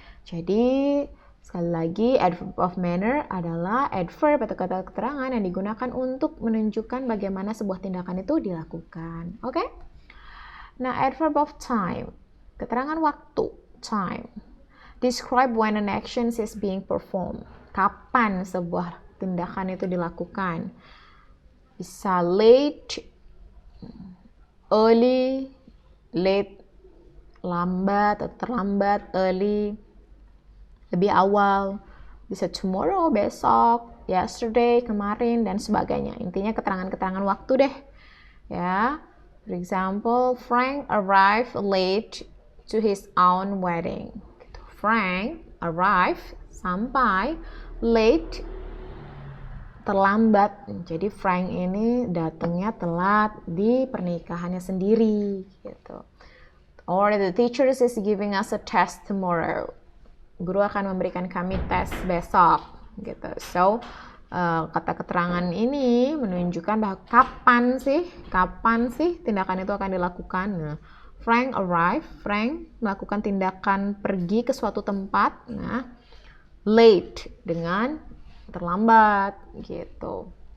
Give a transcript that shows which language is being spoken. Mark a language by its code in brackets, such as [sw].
[id] Jadi sekali lagi, adverb of manner adalah adverb atau kata keterangan yang digunakan untuk menunjukkan bagaimana sebuah tindakan itu dilakukan. Oke? Nah, adverb of time, keterangan waktu, time. [en] Describe when an action is being performed. [id] Kapan sebuah tindakan itu dilakukan. Bisa late, early, late, lambat atau terlambat, early, lebih awal. Bisa tomorrow, besok, yesterday, kemarin, dan sebagainya. Intinya keterangan-keterangan waktu deh. [en] Ya, for example, Frank arrived late to his own wedding. Frank arrived, sampai, late, terlambat. [id] Jadi Frank ini datangnya telat di pernikahannya sendiri gitu. [en] Or the teacher is giving us a test tomorrow. [id] Guru akan memberikan kami tes besok gitu. So kata keterangan ini menunjukkan bahwa kapan sih tindakan itu akan dilakukan. Nah, [en] Frank arrived, [id] Frank melakukan tindakan pergi ke suatu tempat. Nah, late dengan terlambat gitu.